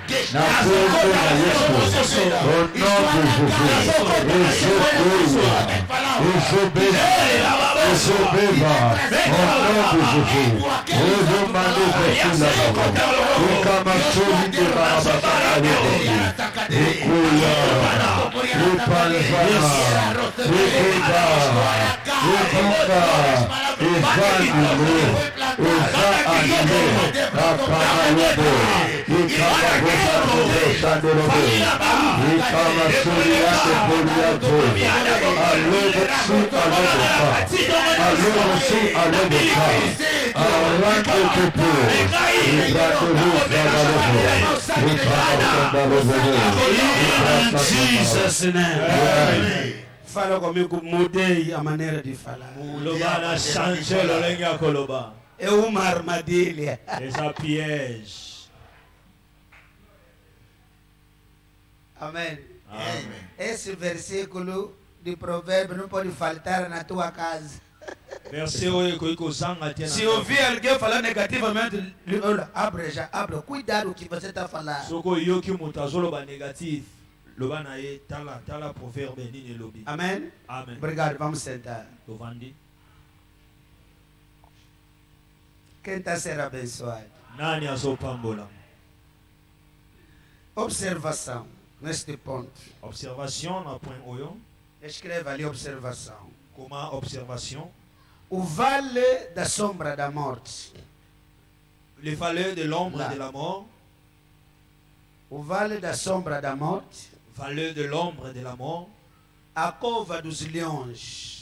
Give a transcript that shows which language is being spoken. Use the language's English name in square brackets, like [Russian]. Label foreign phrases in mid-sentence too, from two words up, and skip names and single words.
[Lingala] Na kuombe na Yesu. [French] Au nom de Jésus. Ezobeba. Au nom de Jésus. Ezomando Besula Baba. Ekamasoli de Barabasaka Yedoni. Ekuya. Epanzana. Ekeba. Ekuka. Ezanile. Ezanile. Akamayede. Ekamasoli Sandorobe. Ekamasoli Ate Poliato. Alebe si alebe ka. Alebe si alebe ka. Arante Tepo. Ibratehu Zagalebo. Ekamasandalebe. [English] In Jesus' name. [Portuguese] Fala comigo, mudei a maneira de falar. [Lingala] Lobana [French] changer le [Lingala] lenga koloba. [Portuguese] É uma armadilha. [French] C'est un piège. [Portuguese] Amém. Amém. Esse versículo de provérbio não pode faltar na tua casa. [Lingala] Verset oyo koiko zanga tena. [Portuguese] Se ouvir alguém falar negativamente, olha, abre já, abre. Cuidado o que você está falando. [Lingala] Soko yoki mutazolo ba négatif. Lobana ye tala proverbe nini lobi. [Portuguese] Amém? [English] Amen. [Portuguese] Obrigado, vamos sentar. [Lingala] Tovandi. [Portuguese] Quem está sendo abençoado? [Lingala] Nani azopambola. [Portuguese] Observação neste ponto. [Lingala] Observation na point oyo. [Portuguese] Escreva ali observação. [French] Comment observation? [Portuguese] O vale da sombra da morte. [French] Les valeurs de l'ombre Là. de la mort. [Portuguese] O vale da sombra da morte. [French] Valeurs de l'ombre de la mort. [Portuguese] A cova dos leões.